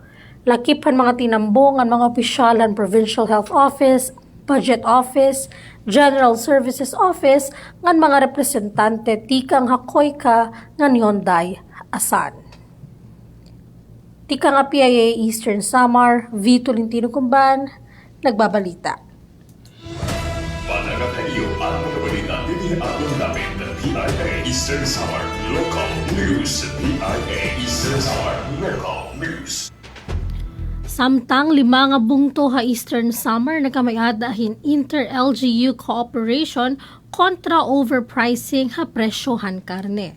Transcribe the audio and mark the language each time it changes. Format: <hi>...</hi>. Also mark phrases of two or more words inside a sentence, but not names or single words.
<war>Lakip han mga tinambong ang mga opisyal han Provincial Health Office, Budget Office, General Services Office ngan mga representante tikang hakoy ka nga Hyundai asan. Tikang PIA Eastern Samar, V. Tolentino Cumban, nagbabalita. Panagap kayo ang mga balita din aton namin ng PIA Eastern Samar Local News. PIA Eastern Samar Local News. Samtang 5 nga bungto ha Eastern Samar nagkamayadahin</war> <en>inter-LGU cooperation</en> <war>kontra overpricing ha presyohan karne.</war>